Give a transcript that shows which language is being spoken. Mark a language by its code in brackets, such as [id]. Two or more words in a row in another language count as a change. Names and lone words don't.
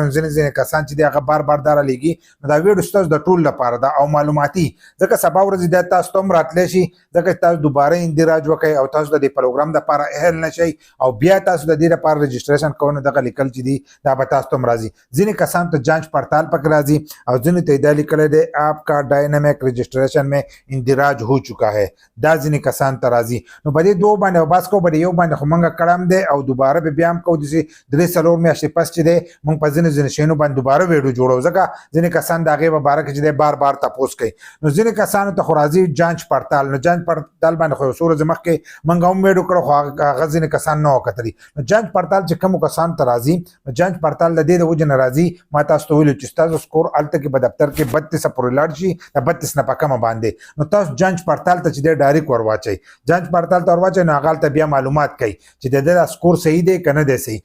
[ps] نو ځینې کسان چې دی هغه بار بار دا رالیږي نو دا ویډیو ستاسو د ټول لپاره ده او معلوماتي، ځکه سبا ورځې دا تاسو ته هم راتلی شي، ځکه تاسو دوباره اندراج وکئ او تاسو د دې پروګرام دپاره اهل نه شئ او بیا تاسو د دې لپاره رجسټریشن کوئ نو دغه لیکل چې دي دا به تاسو ته هم راځي. ځینې کسانو ته [ur] جانچ پڑتال [ps] پکې راځي او ځینې ته یې دا لیکلی دی [ur] آپ کا ڈائنمک رجسٹریشن میں اندراج ہو چکا ہے، [ps] دا ځینې کسان ته راځي. نو په دې دوه باندې بس کوو، په دې یو باندې خو موږ کړم دی او دوباره به بیا هم کوو. داسې 3-4 میاشتې پس چې دی موږ په ځینې شیانو باندې دوباره ویډیو جوړو، ځکه ځینې کسان د هغې په باره کې چې دی بار بار تپوس کوي. نو ځینې کسانو ته خو راځي [ur] جانچ پڑتال. [ps] نو [ur] جانچ پڑتال [ps] باندې خو یو څو ورځې مخکې موږ هم ویډیو کړو خو هغه ځینې کسان نه وکتلي. نو [ur] جانچ پڑتال [ps] چې کومو کسانو ته راځي نو [ur] جانچ پڑتال [ps] د دې د وجې نه راځي، ما تاسو ته ویلي چې ستاسو سکور هلته کې په دفتر کې 32 پورې لاړ شي، د 32 نه په کمه باندې. نو تاسو [ur] جانچ پڑتال [ps] ته چې دی ډایرکټ ور واچئ، [ur] جانچ پڑتال [ps] ته ور واچئ نو هغه هلته بیا معلومات کوي چې د ده سکور صحیح دی که نه دی صحیح.